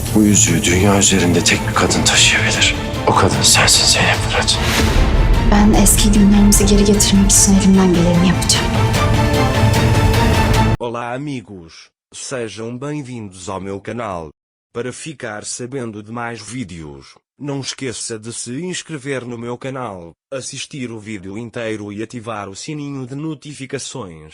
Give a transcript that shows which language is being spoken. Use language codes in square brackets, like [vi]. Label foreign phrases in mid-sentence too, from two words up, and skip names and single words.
[tr] Bu yüzüğü dünya üzerinde tek bir kadın taşıyabilir. O kadın sensin Zeynep Fırat. Ben eski günlerimizi geri getirmek için elimden geleni yapacağım. [pt] Olá amigos, sejam bem-vindos ao meu canal. Para ficar sabendo de mais vídeos, não esqueça de se inscrever no meu canal, assistir o vídeo inteiro e ativar o sininho de notificações.